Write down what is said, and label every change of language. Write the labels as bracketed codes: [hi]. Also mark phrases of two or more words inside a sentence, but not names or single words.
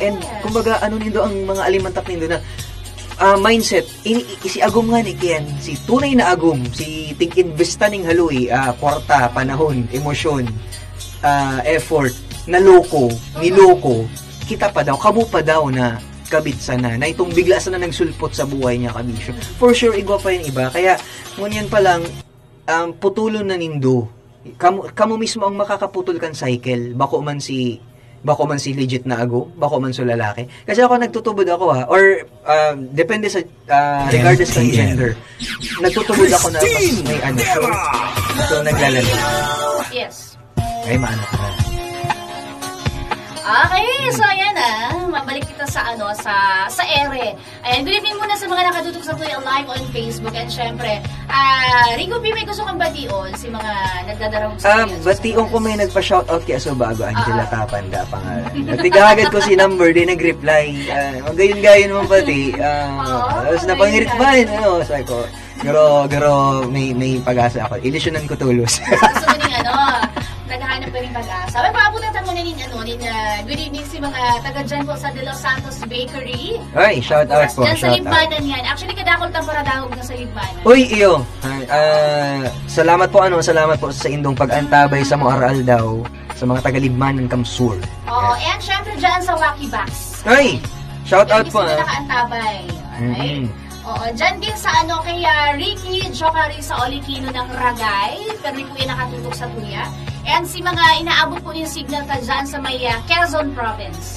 [bik] And kumbaga nindo ang mga alimantak nindo na mindset, si Agum nga ni Ken, si tunay na Agum, si tig-investa ning haloy, kwarta, panahon, emosyon, effort, niloko, kita pa daw, kamo pa daw na kabit sana, na itong bigla sana nagsulpot sa buhay niya kabisyo. [en] For sure, [bik] igwa pa yung iba. Kaya, ngunyan pa lang, putulon na nindo. Kamo mismo ang makakaputol kan cycle, bako man si legit na Agum, bako man sa lalaki. Kasi ako nagtutubod ako or depende sa regardless ng gender. Nagtutubod ako na may so naglalaro. [en] Yes. [bik] Ay maano ka na. Okay, so ayan mabalik kita sa sa ere. Ayan, [en] good evening [bik] muna sa mga nakatutok sa Tuya [en] Live on Facebook [bik] and syempre, Ringo P, may gusto kang bation si mga nagdadarong sa bation ko may nagpa-shoutout kay Asobago, Angela Tapanda pangalan. Nagtigagad ko si number, di nag-reply. Magayon-gayon mo pati. Tapos napangirit ba sabi ko, garo, may pag-asa ako. Ilisyonan ko tulos. [tl] Gusto mo ning naghahanap ka rin pag-asa. [bik] May paabutan mo na [en] good evening [bik] si mga taga dyan po sa De Los Santos Bakery. Ay, [en] shout out po. [tl] Dyan sa Libmanan yan. [bik] Actually, kadakol tamparadahog na sa Libmanan. Uy, iyo. Salamat po sa indong pag-antabay sa mga aral daw sa mga taga Libmanan Kamsur. Oo, [tl] and syempre dyan sa Wacky Box. [en] Ay, shout out po. [tl] Hindi sila nakaantabay. [en] Alright. [tl] Oo, dyan din sa kay Ricky Jokari sa Olikino ng Ragay. [bik] Pero po yan nakatutok sa Tuya. And si mga inaabot po yung signal ka dyan sa may Quezon Province.